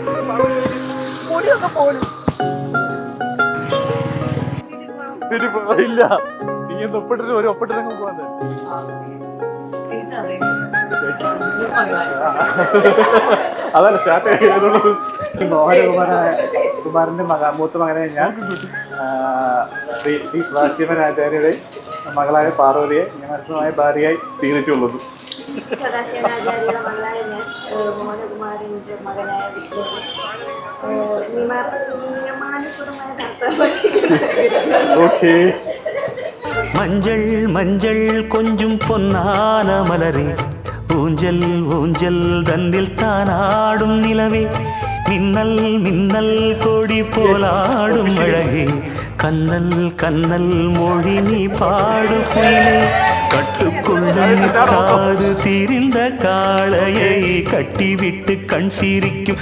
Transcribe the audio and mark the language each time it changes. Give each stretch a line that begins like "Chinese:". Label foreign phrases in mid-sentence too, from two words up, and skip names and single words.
Malayalam: ഇല്ല നീ ഒപ്പിട്ടിട്ട് ഒരു ഒപ്പിട്ടിട്ടങ്ങ് പോകാൻ അതല്ല സ്റ്റാർട്ട് ചെയ്തുള്ളത് കുമാരന്റെ മൂത്ത മകനെ ഞാൻ ശ്രീ സദാശിവൻ ആചാര്യയുടെ മകളായ പാർവതിയെ നിയമസ്ഥമായ ഭാര്യയായി സ്വീകരിച്ചുകൊള്ളുന്നു. ഓക്കേ.
Tamil: மஞ்சள் மஞ்சள் கொஞ்சம் பொன்னான மலரே ஊஞ்சல் ஊஞ்சல் தன்னில் தானாடும் நிலவே மின்னல் மின்னல் கொடி போலாடும் அழகே கண்ணல் கண்ணல் மொழி நீ பாடு புயலே கட்டுக்கொண்டு நிற்காது திரிந்த காளையை கட்டிவிட்டு கண் சிரிக்கும்